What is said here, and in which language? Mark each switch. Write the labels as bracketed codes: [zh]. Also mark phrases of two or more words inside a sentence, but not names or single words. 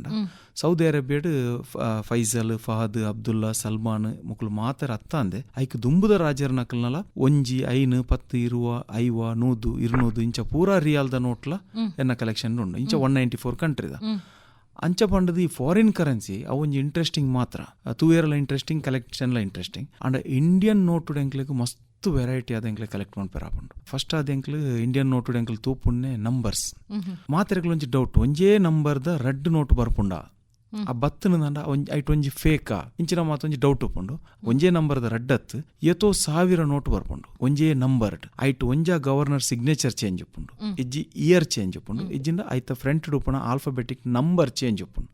[tcy] ಸೌದಿ ಅರೇಬಿಯಾಡ್ ಫೈಸಲ್, ಫಹದ್, ಅಬ್ದುಲ್ಲಾ, ಸಲ್ಮಾನ್ ಮುಕ್ಲು ಮಾತರ ಅತ್ತ ಅಂದೆ ಐಕ್ ದುಂಬುದ ರಾಜರ ನಕಲ್ನಲ ಒಂಜಿ 5, 10, 20, 50, 100, 200 ಇಂಚ ಪೂರಾ ರಿಯಾಲ್ದ ನೋಟ್ಲ ಎನ್ನ ಕಲೆಕ್ಷನ್ ಉಂಡು. ಇಂಚ 194 ಕಂಟ್ರಿದ ಅಂಚ ಪಂಡದು ಈ [en] foreign currency [tcy] ಅವೊಂಜಿ ಇಂಟ್ರೆಸ್ಟಿಂಗ್ ಮಾತ್ರ ತೂಯರ್ಲ ಇಂಟ್ರೆಸ್ಟಿಂಗ್ ಕಲೆಕ್ಷನ್ಲ [en] interesting and Indian [tcy] ನೋಟುಡ್ ಎಂಕ್ಲೆಗ್ ಮಸ್ತ್ ವೆರೈಟಿ ಆದ ಎಂಕ್ಲೆ ಕಲೆಕ್ಟ್ ಮಾಡ್ಪೇರಾಪುಂಡು. ಫಸ್ಟ್ ಆದ ಎಂಕ್ಲು ಇಂಡಿಯನ್ ನೋಟುಡ್ ಎಂಕ್ಲು ತೂಪುನ್ನೆ ನಂಬರ್ಸ್ ಮಾತೆರೆಗ್ಲ ಒಂಜಿ ಡೌಟ್ ಒಂಜೇ ನಂಬರ್ದ [en] red note [tcy] ಬರ್ಪುಂಡ ಆ ಬತ್ತನಂಡ ಐಟ್ ಒಂಜಿ ಫೇಕಾ ಇಂಚಿನ ಮಾತೊಂಜಿ ಡೌಟ್ ಉಪ್ಪುಂಡು. ಒಂಜೇ ನಂಬರ್ದ ರೆಡ್ಡತ್ ಎತೋ 1000 ನೋಟ್ ಬರ್ಪುಂಡು ಒಂಜೇ ನಂಬರ್ಡ್ ಐಟ್ ಒಂಜಾ [en] governor signature change [tcy] ಉಪ್ಪುಂಡು ಇಜ್ಜಿ [en] year change [tcy] ಉಪ್ಪುಂಡು ಇಜ್ಜಿಂದ ಐತ ಫ್ರಂಟ್ ಉಪ್ಪುನ [en] alphabetic number change [tcy] ಉಪ್ಪುಂಡು.